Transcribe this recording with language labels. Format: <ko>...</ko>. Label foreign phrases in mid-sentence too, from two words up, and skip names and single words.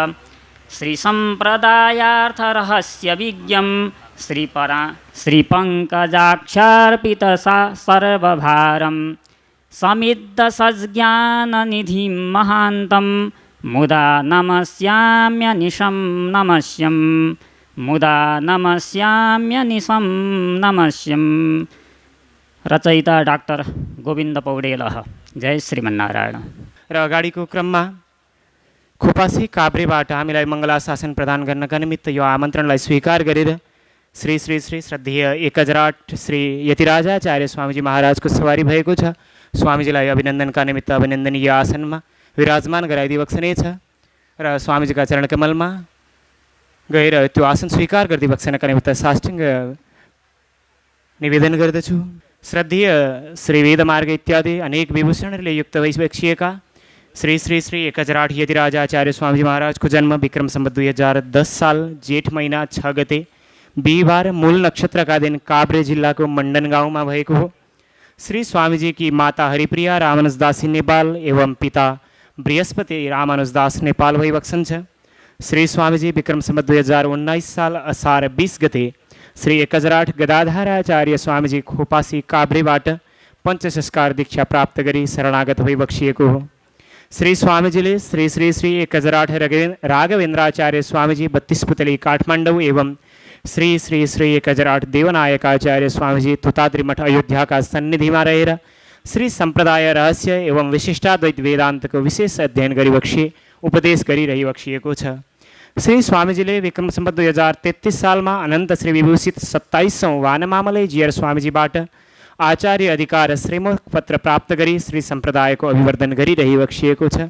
<sa>श्रीसम्प्रदायार्थरहस्यविज्ञं श्रीपङ्कजाक्षार्पितसा सर्वभारं समिद्धसज्ञाननिधिं महान्तं मुदा नमस्याम्यनिशं नमस्यं मुदा नमस्याम्यनिशं नमस्यं।</sa> <ne>रचयिता डाक्टर गोविन्द पौडेलः। जय श्रीमन्नारायण। र अगाडिको क्रममा खोपासी काभ्रेबाट हामीलाई मङ्गलाशासन प्रदान गर्नका निमित्त यो आमन्त्रणलाई स्वीकार गरेर श्री श्री श्री श्रद्धेय 1008 श्री यतिराजाचार्य स्वामीजी महाराजको सवारी भएको छ। स्वामीजीलाई अभिनन्दनका निमित्त अभिनन्दनीय आसनमा विराजमान गराइदिबक्सने छ र स्वामीजीका चरणकमलमा गएर त्यो आसन स्वीकार गरिदिबक्सनका निमित्त साष्टाङ्ग निवेदन गर्दछु। श्रद्धेय श्री वेदमार्ग इत्यादि अनेक विभूषणहरूले युक्त भइसकिएका श्री श्री श्री 1008 यतिराजाचार्य स्वामीजी महाराजको जन्म विक्रम सम्वत 2010 साल जेठ महिना 6 गते बिहिबार मूल नक्षत्रका दिन काभ्रे जिल्लाको मण्डन गाउँमा भएको हो। श्री स्वामीजी की माता हरिप्रिया रामानुजदासी नेपाल एवं पिता बृहस्पति रामानुजदास नेपाल भइबक्सन छ। श्री स्वामीजी विक्रम सम्वत 2019 साल असार 20 गते श्री 1008 गदाधराचार्य स्वामीजी खोपासी काभ्रेबाट पञ्चसंस्कार दीक्षा प्राप्त गरी शरणागत भइबक्सिएको हो। श्री स्वामीजीले श्री श्री श्री 1008 राघवेन्द्राचार्य स्वामीजी 32 पुतली काठमाडौँ एवं श्री श्री श्री 1008 देवनायकाचार्य स्वामीजी तुताद्रिमठ अयोध्याका सन्निधिमा रहेर श्री सम्प्रदाय रहस्य एवं विशिष्टाद्वैत वेदान्तको विशेष अध्ययन गरिबक्सी उपदेश गरिरहिबक्सिएको छ। श्री स्वामीजीले विक्रम सम्वत 2033 सालमा अनन्त श्री विभूषित 27औं वानमामलै जीयर स्वामीजीबाट आचार्य अधिकार श्रीमुख पत्र प्राप्त गरी श्री सम्प्रदायको अभिवर्धन गरिरहिबक्सिएको छ।</ne>